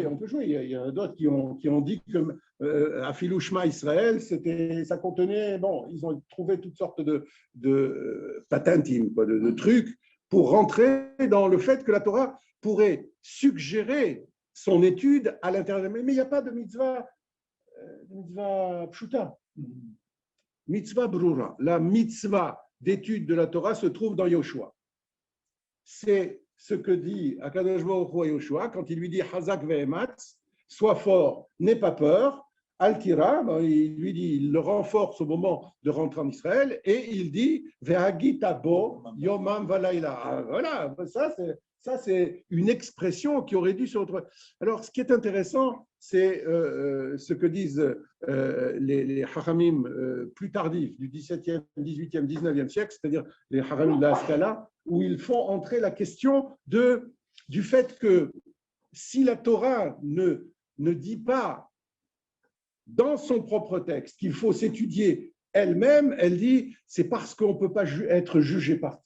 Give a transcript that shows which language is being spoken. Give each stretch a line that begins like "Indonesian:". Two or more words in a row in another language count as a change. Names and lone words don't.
French: Il y en a d'autres qui ont dit que Afilou Shema Israël, ça contenait, bon, ils ont trouvé toutes sortes de patentim, de trucs pour rentrer dans le fait que la Torah pourrait suggérer son étude à l'intérieur. Mais il n'y a pas de
Hebrew: מצווה פשוטה, מצווה ברורה.
French: La mitzvah d'étude de la Torah se trouve dans Yoshua. C'est ce que dit
Hebrew: הקדוש ברוך הוא
French: à Yoshua quand il lui dit
Hebrew: חזק ואמץ,
French: sois fort, n'aie pas peur. Al-Kira, il lui dit, il le renforce au moment de rentrer en Israël et il dit
Hebrew: והגית בו יומם ולילה.
French: Voilà, ça c'est une expression qui aurait dû se retrouver. Alors, ce qui est intéressant, c'est ce que disent les Hachamim plus tardifs du 17e, 18e, 19e siècle, c'est-à-dire les Hachamim de la Haskalah, où ils font entrer la question du fait que si la Torah ne dit pas dans son propre texte qu'il faut s'étudier elle-même, elle dit c'est parce qu'on ne peut pas être jugé parti.